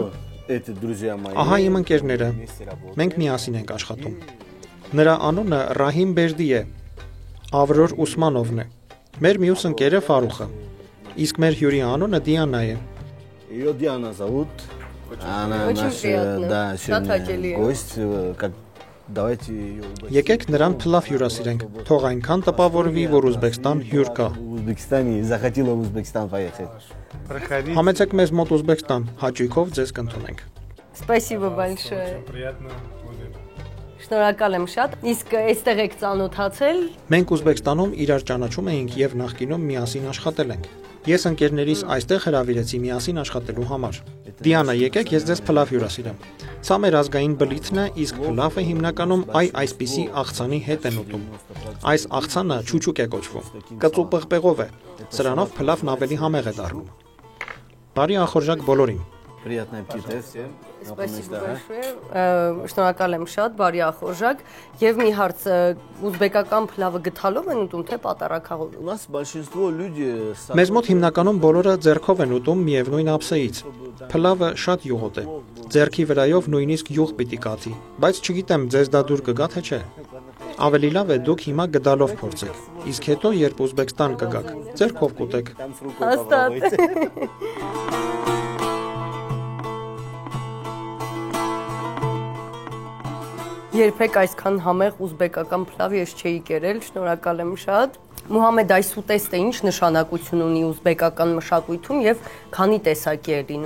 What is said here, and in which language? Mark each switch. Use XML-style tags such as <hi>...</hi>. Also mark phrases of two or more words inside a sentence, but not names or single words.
<ru>Эти друзья мои.</ru> <hy>Ահա իմ ընկերները։ Մենք միասին ենք աշխատում։ Նրա անունը Ռահիմ Բերդի է։ Ավրոր Ուսմանովն է։ Մեր մյուս ընկերը Ֆարուխը։ Իսկ մեր հյուրի անունը Դիանա է։</hy> <ru>Ее Диана зовут. Она Очень наш, приятно. да, Татакели. сегодня гость. Как давайте ее угостим.</ru> <hy>Եկեք նրան փլավ հյուրասիրենք։ Թող այնքան տպավորվի, որ Ուզբեկստան հյուր кա։</hy> <ru>В Узбекистане захотела в Узбекистан поехать.</ru> <hy>Համեցեք մեզ մոտ Ուզբեկստան, հաճույքով ձեզ կընդունենք։</hy> <ru>Спасибо большое։</ru> <hy>Շնորհակալ եմ շատ։ Իսկ այստեղ եք ծանոթացել։ Մենք Ուզբեկստանում իրար ճանաչում էինք եւ նախկինում միասին աշխատել ենք։ Ես ընկերներիս այստեղ հրավիրեցի միասին աշխատելու համար։ Դիանա, եկեք ես ձեզ փլավ հյուրասիրեմ։ Սա մեր ազգային բլիթն է, իսկ փլավը հիմնականում այսպիսի աղցանի հետ են ուտում։ Այս աղցանը չուչուկ է կոչվում։ Կծուպղպեղով է։ Սրանով փլավն ավելի համեղ է դառնում։ Բարի ախորժակ բոլորին։</hy> <ru>Приятного аппетита всем. Спасибо большое։</ru> <hy>Շնորհակալ եմ շատ, բարի ախորժակ։ Եվ մի հարց, ուզբեկական փլավը գթալով են ուտում, թե պատառաքաղով։</hy> <ru>У нас большинство люди</ru> <hy>Մեզ մոտ հիմնականում բոլորը ձեռքով են ուտում միևնույն ափսեից։ Փլավը շատ յուղոտ է։ Ձեռքի վրայով նույնիսկ յուղ պիտի կաթի, բայց չգիտեմ, ձեզ դա դուր կգա թե չէ։ Ավելի լավ է դուք հիմա գդալով փորձեք։ Իսկ հետո, երբ Ուզբեկստան կգաք, ձեռքով կուտեք։</hy> <ru>там с рукой</ru> <hy>Հաստատ։</hy> <ru>попробуйте.</ru> <hy>Երբեք այսքան համեղ ուզբեկական փլավ ես չէի կերել, շնորհակալ եմ շատ։ Մուհամեդ, այս ուտեստը ինչ նշանակություն ունի ուզբեկական մշակույթում եւ քանի տեսակի է լինում։</hy>